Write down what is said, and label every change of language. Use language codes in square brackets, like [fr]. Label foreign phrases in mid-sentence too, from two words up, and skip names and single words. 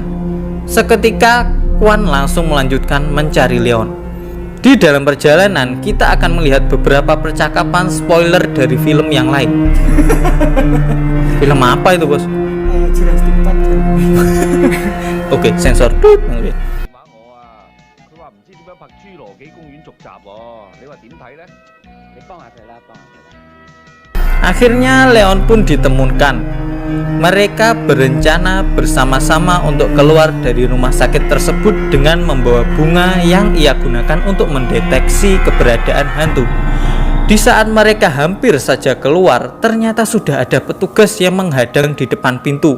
[id] Seketika, Kwan langsung melanjutkan mencari Leon. Di dalam perjalanan, kita akan melihat beberapa percakapan spoiler dari film yang lain. Film apa itu, bos? Jurassic Park. Oke, sensor. [yue] 話我啊，佢話唔知點樣拍《侏羅紀公園》續集喎，你話點睇呢？你幫下佢啦，幫下佢啦。 [id] Akhirnya Leon pun ditemukan. Mereka berencana bersama-sama untuk keluar dari rumah sakit tersebut dengan membawa bunga yang ia gunakan untuk mendeteksi keberadaan hantu. Di saat mereka hampir saja keluar, ternyata sudah ada petugas yang menghadang di depan pintu.